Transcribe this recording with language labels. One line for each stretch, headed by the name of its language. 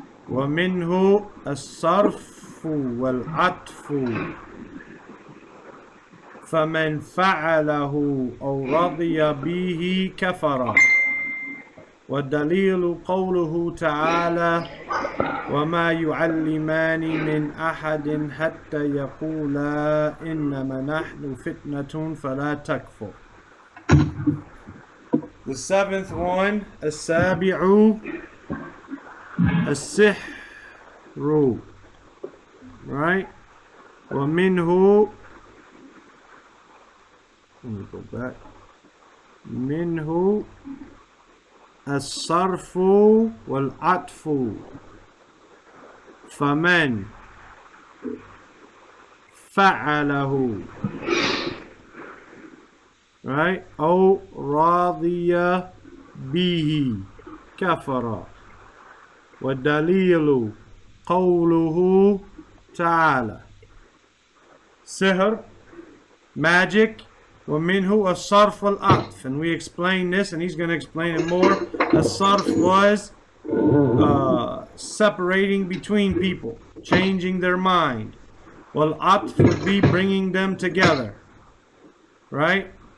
Arabic: ومنه الصرف والعطف فمن فعله أو رضي به كفر والدليل قوله تعالى وما يعلمان من أحد حتى يقولا إنما نحن فتنة فلا تكفر.
English: The seventh one,
Arabic: السابع السحر,
English: right? ومنه, let me go back.
Arabic: منه الصرف والعطف فمن فعله, right? أو راضي به كفر والدليل قوله تعالى.
English: Sihr, magic,
Arabic: ومنه الصرف والعطف,
English: and we explained this, and he's going to explain it more. الصرف was separating between people, changing their mind. والعطف would be bringing them together, right?